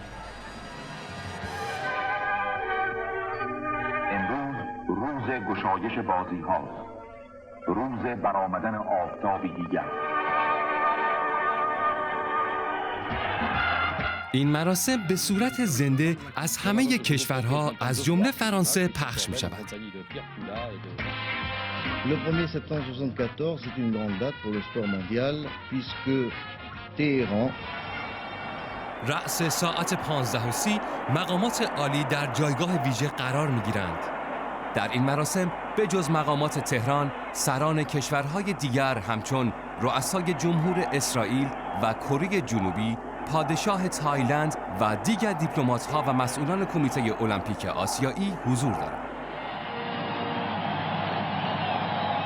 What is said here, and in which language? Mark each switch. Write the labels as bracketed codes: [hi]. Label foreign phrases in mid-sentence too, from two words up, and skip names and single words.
[fa] امروز روز گشایش بازی هاست، روز برآمدن آفتابی دیگر. این مراسم به صورت زنده از همه کشورها از جمله فرانسه پخش می شود. [fr] Le 1er septembre 1974, c'est une grande date pour le sport mondial, puisque Téhéran [fa] رأس ساعت 15:30 مقامات عالی در جایگاه ویژه قرار می‌گیرند. در این مراسم به جز مقامات تهران، سران کشورهای دیگر همچون رؤسای جمهور اسرائیل و کره جنوبی، پادشاه تایلند و دیگر دیپلمات‌ها و مسئولان کمیته المپیک آسیایی حضور دارند.